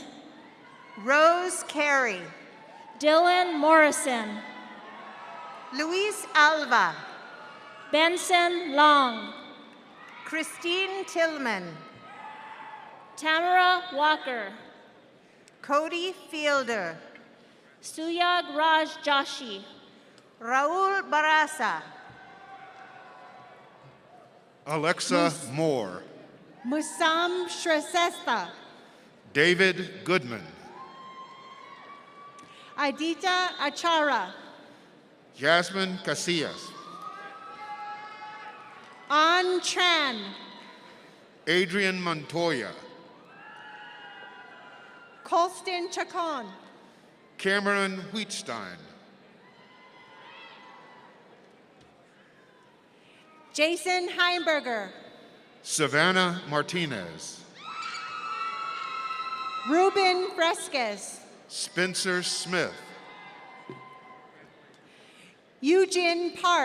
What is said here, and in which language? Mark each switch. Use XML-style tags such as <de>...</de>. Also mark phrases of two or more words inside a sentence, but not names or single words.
<en>Rose Carey. Dylan Morrison. Luis Alva. Benson Long. Christine Tillman. Tamara Walker. Cody Fielder. Suyag Raj Joshi. Raul Barasa. Alexa Moore. Musam Shrestha. David Goodman. Adita Achara. Jasmine Casillas. An Tran. Adrian Montoya. Colston Chacon. Cameron Wheatstein. Jason Heimberger. Savannah Martinez. Ruben Fresquez. Spencer Smith. Eugene Park.</en>